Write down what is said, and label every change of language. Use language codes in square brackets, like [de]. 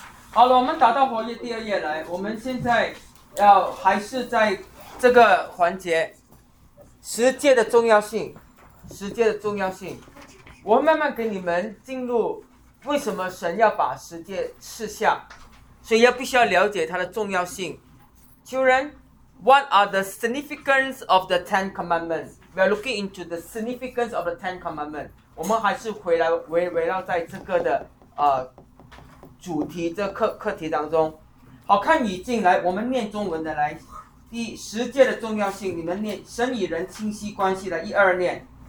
[zh] 好了，我们打到活页第二页来，我们现在要还是在这个环节，十诫的重要性，十诫的重要性，我慢慢给你们进入为什么神要把十诫赐下，所以要必须要了解它的重要性。 [en] Children, what are the significance of the Ten Commandments? We are looking into the significance of the Ten Commandments. [zh] 我们还是回来围绕在这个的主题，这个课题当中。好，看语境来，我们念中文的来。第十诫的重要性，你们念神与人清晰关系的，一二念。